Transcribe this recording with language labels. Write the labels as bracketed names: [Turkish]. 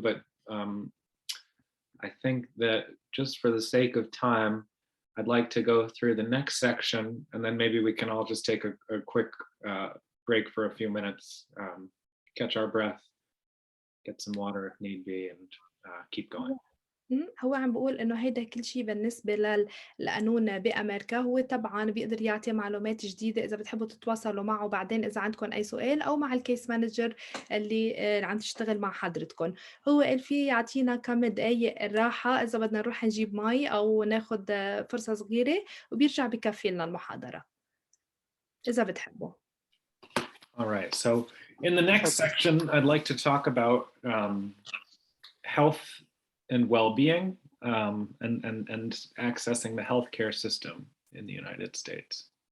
[English] But I think that just for the sake of time, I'd like to go through the next section, and then maybe we can all just take a quick break for a few minutes. Catch our breath, get some water if need be, and keep going. [Arabic] هو عم بيقول إنه هيدا كل شيء بالنسبة للقانون بأمريكا، هو طبعًا بيقدر يعطي معلومات جديدة إذا بتحبوا تتواصلوا معه بعدين إذا عندكم أي سؤال أو مع الcase manager اللي عم تشتغل مع حضرتكم، هو قال في يعطينا كم دقايق الراحة إذا بدنا نروح نجيب مي أو ناخد فرصة صغيرة وبيرجع بكفي لنا المحاضرة، إذا بتحبوا. [English] All right. So in the next section, I'd like to talk about health and well-being, and accessing the healthcare system in the United States.